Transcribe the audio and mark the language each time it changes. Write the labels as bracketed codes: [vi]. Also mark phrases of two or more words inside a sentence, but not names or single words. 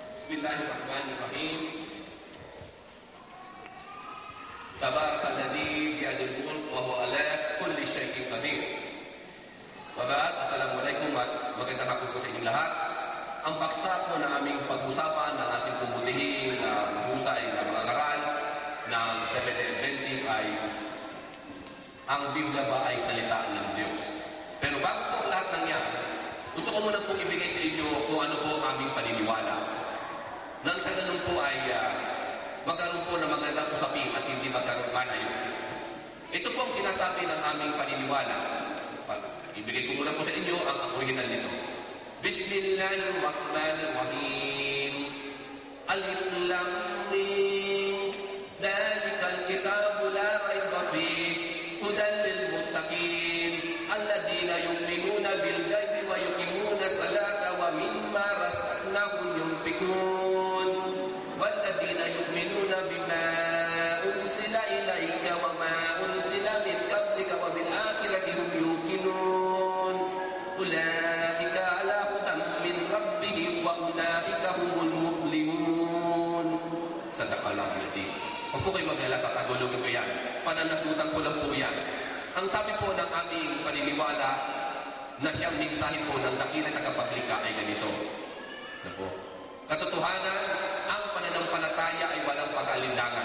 [ar] بسم الله الرحمن الرحيم. تبارك الذي بيده الملك وهو على كل شيء قدير. وبعد، السلام عليكم [tl] at magandang hapon po sa inyong lahat. Ang paksa po na aming pag-usapan ng ating pumutihing na mahusay na mga ngaral ng Seventh-day Adventist ay ang Biblia ba ay salita ng Diyos? Pero bago po lahat ng yan, gusto ko muna po ibigay sa inyo kung ano po ang aming paniniwala. Nang sa ganun po ay magkaroon po ng magandang usapin at hindi magkaroon malayo. Ito po ang sinasabi ng aming paniniwala. Ibigay ko muna po sa inyo ang original nito. [ar] بسم الله الرحمن الرحيم. الم. ذلك الكتاب لا ريب فيه هدى للمتقين الذين يؤمنون بالغيب ويقيمون الصلاة ومما رزقناهم ينفقون والذين يؤمنون بما أرسل إليك وما أرسل من قبلك وبالآخرة هم يوقنون أولئك على هدى من ربهم وأولئك هم المفلحون. صدق الله العظيم. [tl] Huwag po kayo mag-alala, tatagulogin ko yan. Pananagutan ko lang po yan. Ang sabi po ng aming paniniwala na siyang mensahe po ng dakilang tagapaglikha ay ganito. Napo. Katotohanan, ang pananampalataya ay walang pag-alinlangan.